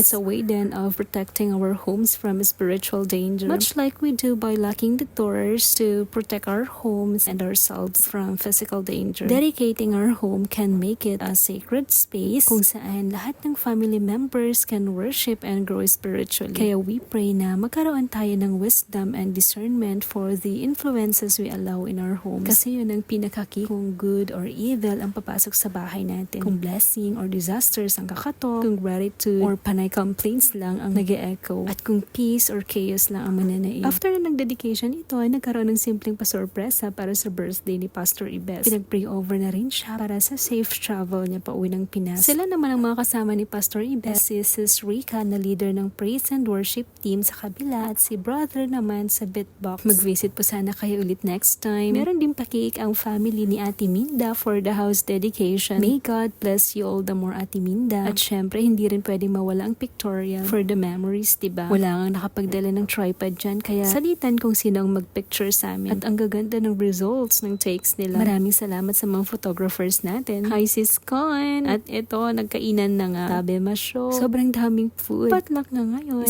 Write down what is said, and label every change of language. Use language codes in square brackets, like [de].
[en] It's a way then of protecting our homes from spiritual danger, much like we do by locking the doors to protect our homes and ourselves from physical danger. Dedicating our home can make it a sacred space [tl] kung saan lahat ng [en] family members can worship and grow spiritually. [tl] Kaya [en] we pray [tl] na magkaroon tayo ng [en] wisdom and discernment for the influences we allow in our homes. [tl] Kasi yun ang pinakaki kung [en] good or evil [tl] ang papasok sa bahay natin. Kung [en] blessing or disasters [tl] ang kakatok, kung [en] gratitude or [tl] panay complaints lang ang nag-e-echo, at kung peace or chaos lang ang mananaig. After na nag-dedication ito, ay nagkaroon ng simpleng pasorpresa para sa birthday ni Pastor Ibes. Pinag-pray over na rin siya para sa safe travel niya pa uwi ng Pinas. Sila naman ang mga kasama ni Pastor Ibes, si Sis Rica na leader ng praise and worship team sa kabila, at si brother naman sa beatbox. Mag-visit po sana kayo ulit [en] next time. [tl] Meron din pakiik ang family ni Ate Minda [en] for the house dedication. May God bless you all the more, Ate Minda. [tl] At syempre, hindi rin pwedeng mawala ang pictorial for the memories, diba? Wala nga nakapagdala ng tripod dyan, kaya salitan kung sino ang mag-picture sa amin. At ang gaganda ng results ng takes nila. Maraming salamat sa mga photographers natin. Hi Sis Con! At ito, nagkainan na nga. Tabe masyo. Sobrang daming food. Potluck na ngayon.